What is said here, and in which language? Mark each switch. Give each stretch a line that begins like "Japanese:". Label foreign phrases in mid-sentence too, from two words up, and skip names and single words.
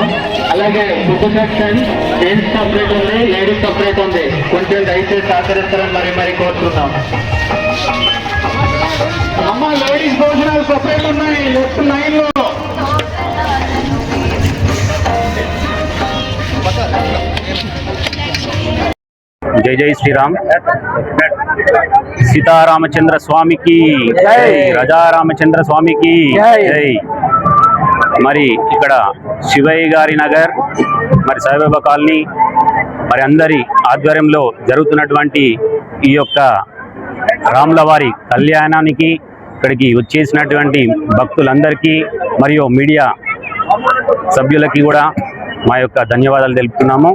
Telugu: అలాగే
English: food section gents separate
Telugu: ఉంది,
English: ladies separate
Telugu: ఉంది. కొంచెం దయచేసి సహకరిస్తారని మరి కోరుతున్నాం. అమ్మా లేడీస్ భోజనాలు సపరేట్ ఉన్నాయి
English: left line
Telugu: లో.
Hindi: जय जय श्री राम. सीतारामचंद्र स्वामी की जय. राजा रामचंद्र स्वामी की जय.
Telugu: మరి ఇక్కడ శివయ్య గారి నగర్, మరి సాయిబాబా కాలనీ, మరి అందరి ఆధ్వర్యంలో జరుగుతున్నటువంటి ఈ యొక్క రాములవారి కళ్యాణానికి ఇక్కడికి వచ్చేసినటువంటి భక్తులందరికీ మరియు మీడియా సభ్యులకి కూడా మా యొక్క ధన్యవాదాలు తెలుపుతున్నాము.